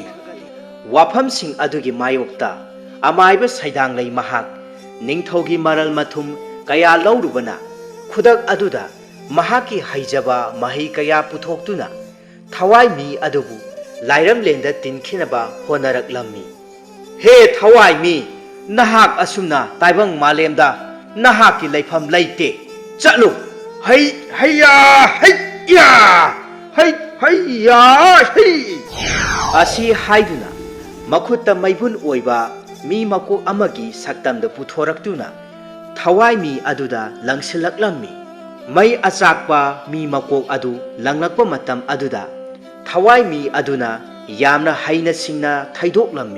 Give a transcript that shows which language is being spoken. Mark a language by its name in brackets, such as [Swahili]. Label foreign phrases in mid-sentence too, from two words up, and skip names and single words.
[Manipuri] ꯋꯥꯐꯝꯁꯤꯡ ꯑꯗꯨꯒꯤ ꯃꯥꯌꯣꯛꯇ ꯑꯃꯥꯏꯕ ꯁꯩꯗꯥꯡꯂꯩ ꯃꯍꯥꯛ ꯅꯤꯡꯊꯧꯒꯤ ꯃꯔꯜ ꯃꯊꯨꯝ ꯀꯌꯥ ꯂꯧꯔꯨꯕꯅ ꯈꯨꯗꯛ ꯑꯗꯨꯗ ꯃꯍꯥꯛꯀꯤ ꯍꯩꯖꯕ ꯃꯍꯩ kaya puthoktuna thawai mi adubu lairamlenda tinkinaba honaraklami. He thawai mi nahak asumna taibang malemda nahaki laifam laite chatlu hay hayya hayya hay hayya hay asi haiduna makhutta maibun oiba mi makok amagi saktamda puthoraktuna thawai mi aduda langsilaklammi. May asakpa mi makok adu langlakpa matam aduda thawai mi aduna yamna haina singna thaidoklammi.